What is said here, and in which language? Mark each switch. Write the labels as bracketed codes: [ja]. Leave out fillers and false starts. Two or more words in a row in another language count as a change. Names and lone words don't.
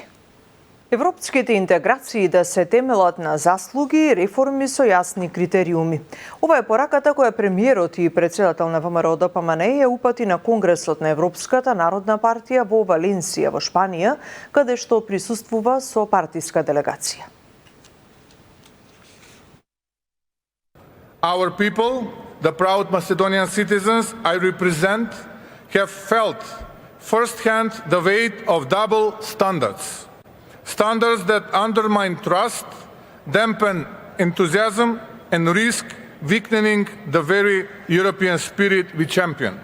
[mk] Европските интеграции да се темелат на заслуги и реформи со јасни критериуми. Ова е пораката која премиерот и председател на ВМРО ДПМН ја упати на Конгресот на Европската народна партија во Валенсија во Шпанија, каде што присуствува со партиска делегација. [en] Our people, the proud Macedonian citizens I represent, have felt firsthand the weight of double standards. Standards that undermine trust, dampen enthusiasm, and risk weakening the very European spirit we champion.